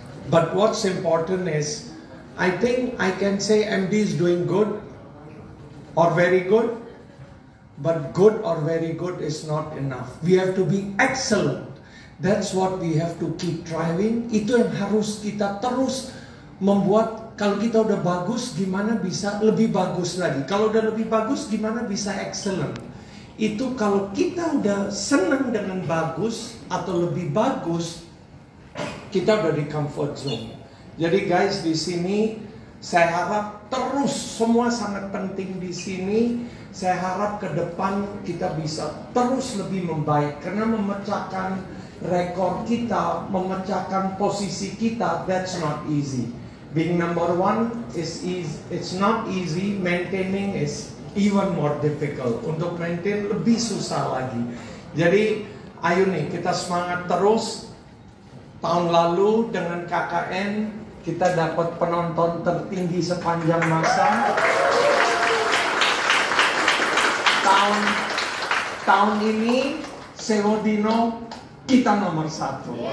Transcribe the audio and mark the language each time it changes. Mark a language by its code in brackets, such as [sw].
[en] But what's important is, I think I can say MD is doing good or very good. But good or very good is not enough. We have to be excellent. That's what we have to keep driving. [id] Itu yang harus kita terus membuat. Kalau kita udah bagus, gimana bisa lebih bagus lagi? Kalau udah lebih bagus, gimana bisa excellent? Itu kalau kita udah senang dengan bagus atau lebih bagus, kita udah di comfort zone. Jadi guys, di sini saya harap terus, semua sangat penting di sini. Saya harap ke depan kita bisa terus lebih membaik, karena memecahkan rekor kita, memecahkan posisi kita, [en] that's not easy. Being number one is easy, it's not easy. Maintaining is even more difficult. [id] Untuk maintain lebih susah lagi. Jadi ayo nih kita semangat terus. Tahun lalu dengan KKN kita dapat penonton tertinggi sepanjang masa. Tahun ini Sewodino kita nomor 1.